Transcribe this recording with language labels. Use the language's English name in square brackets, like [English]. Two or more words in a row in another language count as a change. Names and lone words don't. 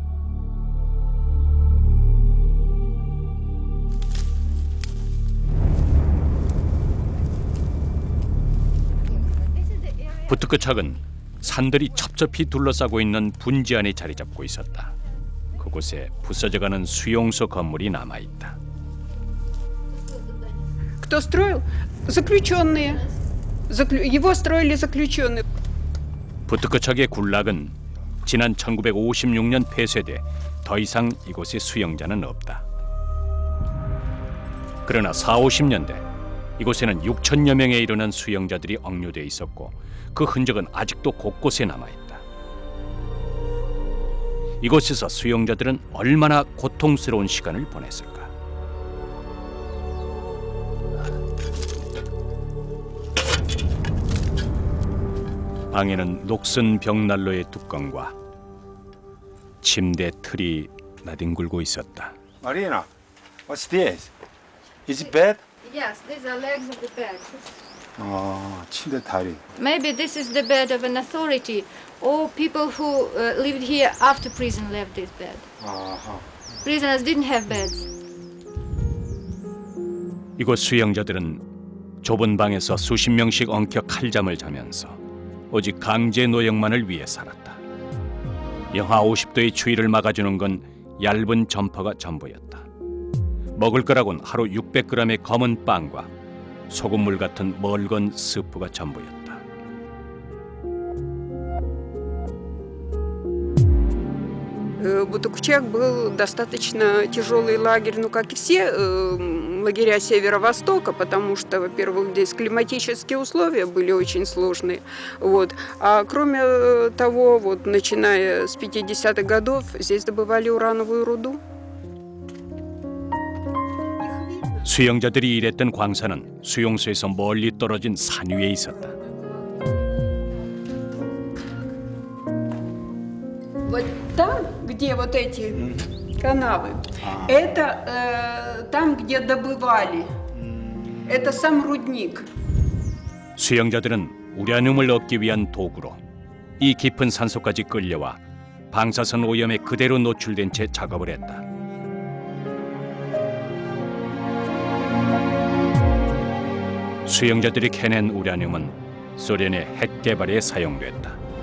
[Korean] 부트크착은 산들이 첩첩히 둘러싸고 있는 분지 안에 자리 잡고 있었다. 그곳에 부서져가는 수용소 건물이 남아있다. [Russian] Кто строил? Заключенные. Его строили заключенные. [Korean] 부트크착의 굴락은 지난 1956년 폐쇄돼 더 이상 이곳에 수용자는 없다. 그러나 40~50년대 이곳에는 6천여 명에 이르는 수용자들이 억류돼 있었고 그 흔적은 아직도 곳곳에 남아있다. 이곳에서 수용자들은 얼마나 고통스러운 시간을 보냈을까? 방에는 녹슨 벽난로의 뚜껑과 침대 틀이 나뒹굴고 있었다. [English] Marina, what's this? Is it bed? Yes, these are legs of the bed. [Korean] 침대 다리. [English] Maybe this is the bed of an authority or people who lived here after prison left this bed. Prisoners didn't have beds. [Korean] 이곳 수용자들은 좁은 방에서 수십 명씩 엉켜 칼잠을 자면서 오직 강제 노역만을 위해 살았다. 영하 50도의 추위를 막아주는 건 얇은 점퍼가 전부였다. 먹을 거라곤 하루 600g의 검은 빵과 소금물 같은 멀건 스프가 전부였다. [Russian] Бутукчак был достаточно тяжелый лагерь, ну как и все лагеря Северо-Востока, потому что, во-первых, здесь климатические условия были очень сложные. Вот. А кроме того, вот, начиная с 50-х годов, здесь добывали урановую руду. [Korean] 수용자들이 일했던 광산은 수용소에서 멀리 떨어진 산 위에 있었다. [Russian] Вот там, где вот эти канавы, это там, где добывали. Это сам рудник. [Korean] 수용자들은 우라늄을 얻기 위한 도구로 이 깊은 산속까지 끌려와 방사선 오염에 그대로 노출된 채 작업을 했다. 수용자들이 캐낸 우라늄은 소련의 핵 개발에 사용됐다.